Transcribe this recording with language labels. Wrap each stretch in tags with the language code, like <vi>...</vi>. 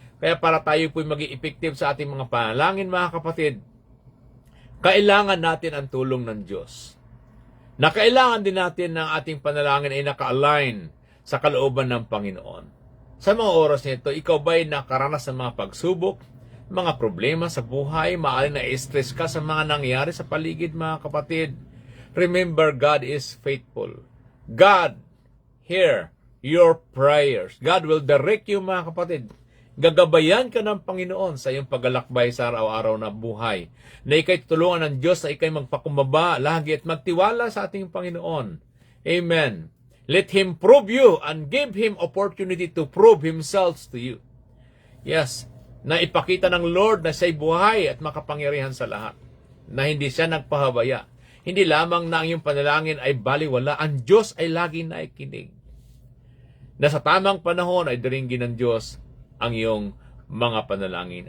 <tl>Kaya para tayo po maging effective sa ating mga panalangin mga kapatid, kailangan natin ang tulong ng Diyos. na kailangan din natin ng ating panalangin ay naka-align sa kalooban ng Panginoon. Sa mga oras nito, ikaw ba'y nakaranas ng mga pagsubok, mga problema sa buhay, maaaring na-stress ka sa mga nangyayari sa paligid, mga kapatid?</tl> <en>Remember, God is faithful. God hear your prayers. God will direct you,</en> <tl>mga kapatid. Gagabayan ka ng Panginoon sa iyong paglalakbay sa araw-araw na buhay. Na ikay tutulungan ng Diyos na ikay magpakumbaba lagi at magtiwala sa ating Panginoon.</tl> <en>Amen. Let Him prove you and give Him opportunity to prove Himself to you.</en> <tl>Yes, na ipakita ng Lord na siya'y buhay at makapangyarihan sa lahat. Na hindi siya nagpahabaya. Hindi lamang na ang iyong panalangin ay baliwala, ang Diyos ay laging naikinig. Na sa tamang panahon ay diringgin ng Diyos ang iyong mga panalangin.</tl>